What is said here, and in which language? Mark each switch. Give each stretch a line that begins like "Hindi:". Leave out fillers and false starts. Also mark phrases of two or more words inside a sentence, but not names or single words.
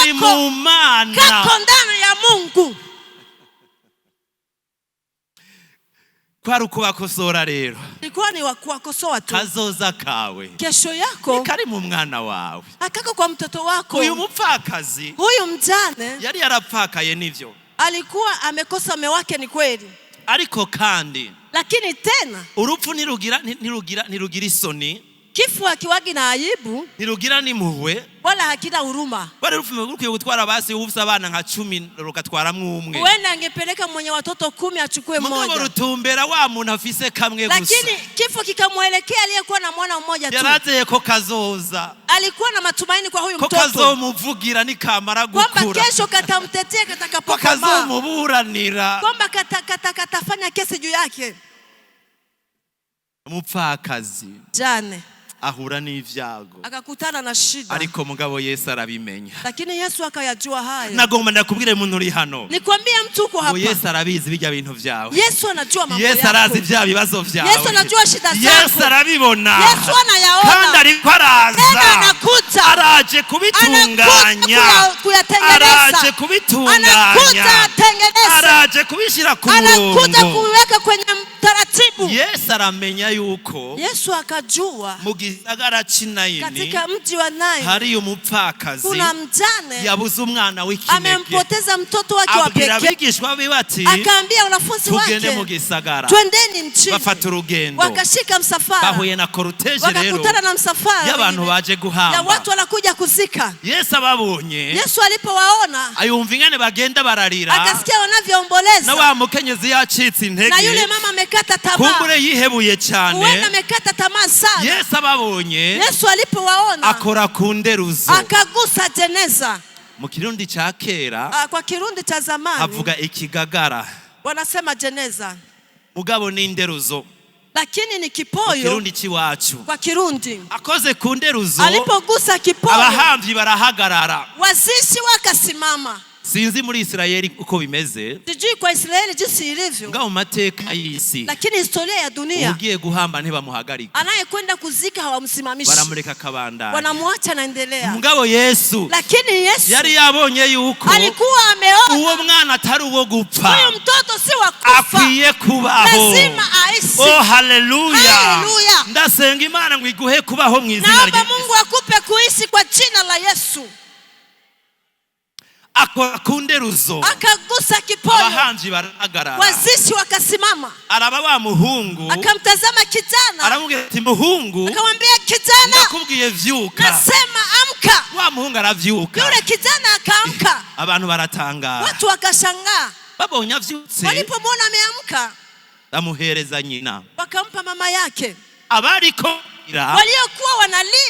Rundi: Kari mu Mana.
Swahili: Kako ndani ya Mungu.
Rundi: Kwari ukubakosora rero.
Swahili: Ilikuwa ni kuwakosoa tu.
Rundi: Kazoza kawe.
Swahili: Kesho yako.
Rundi: Ni kari mu mwana wawe.
Swahili: Hakako kwa mtoto wako.
Rundi: Uyu mupfakazi.
Swahili: Huyu mjane.
Rundi: Yari yarapfakaye nivyo.
Swahili: Alikuwa amekosa mume wake ni kweli.
Rundi: Ariko kandi.
Swahili: Lakini tena.
Rundi: Urupfu nirugira isoni.
Swahili: Kifo hakiwagi na aibu.
Rundi: Nirugira n'impuhwe.
Swahili: Wala hakina huruma.
Rundi: Bari rukwiye gutwara basi ufisa abana nka 10 rukatwaramwe umwe.
Swahili: Uenda angepeleka mwenye watoto 10 achukue mmoja.
Rundi: Mugabo rutumbera wa muntu afise kamwe gusa.
Swahili: Lakini kifo kikamuelekea aliyekuwa na mwana mmoja tu.
Rundi: Yarateye ko kazoza.
Swahili: Alikuwa na matumaini kwa huyu mtoto.
Rundi: Ko kazomuvugira nikamara gukura.
Swahili: Kwamba kesho katamtetea katakapokomaa.
Rundi: Ko kazomuburanira.
Swahili: Kwamba katafanya kesi juu yake.
Rundi: Umupfakazi.
Swahili: Jane.
Rundi: Ahura n'ivyago.
Swahili: Akakutana na shida.
Rundi: Ariko mugabo Yesu arabimenya.
Swahili: Lakini Yesu akayajua haya.
Rundi: Nagomba ndakubwire umuntu uri hano.
Swahili: Nikwambie mtu uko hapa.
Rundi: Yesu arabizi bijya bintu vyawe.
Swahili: Yesu anajua mambo yako.
Rundi: Yesu arazi vya bibazo vyawe.
Swahili: Yesu anajua shida zako.
Rundi: Yesu arabibona.
Swahili: Yesu anayaona.
Rundi: Kandi ariko araza.
Swahili: Anakuja.
Rundi: Araje kubitunganya. Araje kubitunganya.
Swahili: Anakuja atengeneza.
Rundi: Araje kubishira ku murongo.
Swahili: Anakuja kuweka kwenye taratibu.
Rundi: Yesu aramenya yuko.
Swahili: Yesu akajua.
Rundi: Mu gisagara c'Naini.
Swahili: Katika mji wa Naini.
Rundi: Hari umupfakazi.
Swahili: Kuna mjane.
Rundi: Yabuze umwana w'ikinege.
Swahili: Amempoteza mtoto wake wa pekee.
Rundi: Abwira abigishwa be bati.
Swahili: Akaambia wanafunzi wake.
Rundi: Tugende mu gisagara.
Swahili: Twendeni mjini.
Rundi: Bafata urugendo.
Swahili: Wakashika msafara.
Rundi: Bahuye na korteje rero.
Swahili: Wakakutana na msafara.
Rundi: Y'abantu baje guhamba.
Swahili: Ya watu wanakuja kuzika.
Rundi: Yesu ababonye.
Swahili: Yesu alipowaona.
Rundi: Ayumva ingene bagenda bararira.
Swahili: Akasikia wanavyoomboleza.
Rundi: Na wa mukenyezi yacitse intege.
Swahili: Na yule mama amekata tamaa.
Rundi: Kumbure yihebuye cyane.
Swahili: Uwenda amekata tamaa sana.
Rundi: Yesu ababonye.
Swahili: Yesu alipowaona.
Rundi: Akora ku nderuzo.
Swahili: Akagusa jeneza.
Rundi: Mu Kirundi cha kera.
Swahili: Kwa Kirundi cha zamani.
Rundi: Avuga ikigagara.
Swahili: Wanasema jeneza.
Rundi: Mugabo ni nderuzo.
Swahili: Lakini ni kipoyo.
Rundi: Kirundi chiwacu.
Swahili: Kwa Kirundi.
Rundi: Akoze ku nderuzo.
Swahili: Alipogusa kipoyo.
Rundi: Abahamvyi barahagarara.
Swahili: Wazishi wakasimama.
Rundi: Sinzi muri Israeli uko bimeze.
Swahili: Sijui kwa Israeli jinsi ilivyo.
Rundi: Ngao mateka y'isi.
Swahili: Lakini historia ya dunia.
Rundi: Ugiye guhamba ntibamuhagarika.
Swahili: Anayekwenda kuzika hawamsimamishi.
Rundi: Baramureka kabandana.
Swahili: Wanamwacha naendelea.
Rundi: Ngao Yesu.
Swahili: Lakini Yesu.
Rundi: Yari yabonye yuko.
Swahili: Alikuwa ameona.
Rundi: Uwo mwana atari uwo gupfa.
Swahili: Huyo mtoto si wa kufa.
Rundi: Akwiye kubaho.
Swahili: Lazima aishi.
Rundi: Oh haleluya.
Swahili: Haleluya.
Rundi: Ndasenga Imana ngo iguhe kubaho mu izina rye.
Swahili: Naomba Mungu akupe kuishi kwa jina la Yesu.
Rundi: Akunderuzo.
Swahili: Akagusa kipoyo.
Rundi: Abahanji barahagarara.
Swahili: Wazishi wakasimama.
Rundi: Araba wa muhungu.
Swahili: Akamtazama kijana.
Rundi: Aramubwira ati muhungu.
Swahili: Akamwambia kijana.
Rundi: Ndakubwiye vyuka.
Swahili: Nasema amka.
Rundi: Wa muhungu aravyuka.
Swahili: Yule kijana akaamka.
Rundi: Abantu baratangara.
Swahili: Watu wakashangaa.
Rundi: Babonye avyutse.
Swahili: Walipomwona ameamka.
Rundi: amuhereza nyina.
Swahili: Wakampa mama yake.
Rundi: Abariko
Swahili: waliokuwa wanalia